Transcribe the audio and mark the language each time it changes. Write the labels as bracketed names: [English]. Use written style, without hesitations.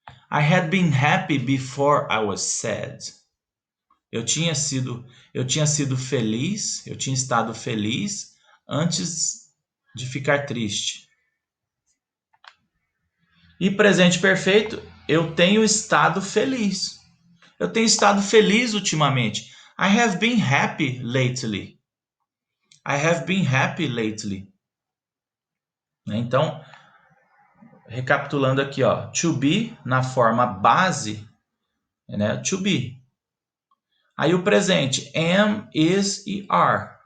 [English] I had been happy before I was sad. [Portuguese] Eu tinha sido, eu tinha sido feliz, eu tinha estado feliz antes de ficar triste. E presente perfeito, eu tenho estado feliz. Eu tenho estado feliz ultimamente. [English] I have been happy lately. I have been happy lately. [Portuguese] Então, recapitulando aqui, ó, to be na forma base, né? To be. Aí o presente, am, is e are.